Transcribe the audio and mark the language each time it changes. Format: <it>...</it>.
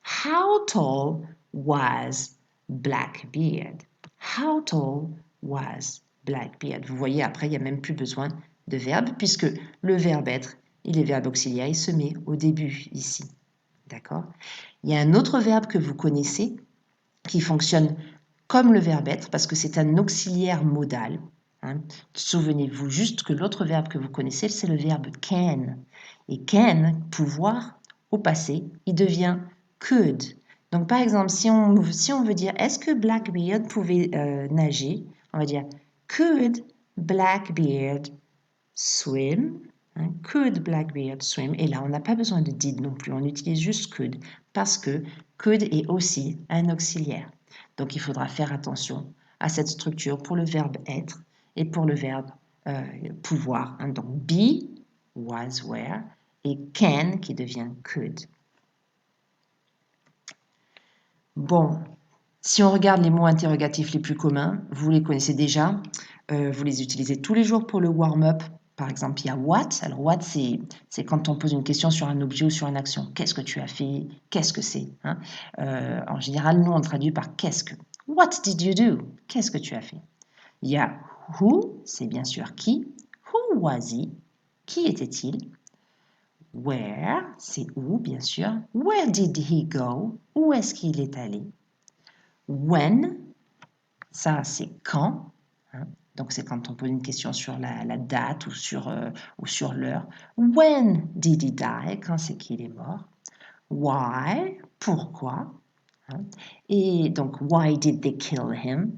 <en>How tall was Blackbeard? How tall was Blackbeard?</en> <fr>Vous voyez, après, il n'y a même plus besoin de verbe puisque le verbe être, il est verbe auxiliaire, il se met au début ici. D'accord? Il y a un autre verbe que vous connaissez qui fonctionne comme le verbe être parce que c'est un auxiliaire modal. Hein. Souvenez-vous juste que l'autre verbe que vous connaissez, c'est le verbe can. Et can, pouvoir, au passé, il devient could. Donc par exemple, si on veut dire est-ce que Blackbeard pouvait nager, on va dire</fr> <en>could Blackbeard swim? Hein, could Blackbeard swim?</en> <fr>Et là, on n'a pas besoin de did non plus, on utilise juste could parce que could est aussi un auxiliaire. Donc il faudra faire attention à cette structure pour le verbe être et pour le verbe pouvoir. Hein. Donc be, was, were et can qui devient could. Bon, si on regarde les mots interrogatifs les plus communs, vous les connaissez déjà, vous les utilisez tous les jours pour le warm-up. Par exemple, il y a what. Alors, what, c'est quand on pose une question sur un objet ou sur une action. Qu'est-ce que tu as fait? Qu'est-ce que c'est? Hein? En général, nous, on traduit par qu'est-ce que.</fr> <en>What did you do?</en> <fr>Qu'est-ce que tu as fait? Il y a who, c'est bien sûr qui.</fr> <en>Who was he?</en> <fr>Qui était-il? Where, c'est où, bien sûr.</fr> <en>Where did he go?</en> <fr>Où est-ce qu'il est allé? When, ça, c'est quand. Hein? Donc, c'est quand on pose une question sur la date ou sur l'heure.</fr> <en>When did he die?</en> <fr>Quand c'est qu'il est mort. Why? Pourquoi? Hein? Et donc,</fr> <en>why did they kill him?</en>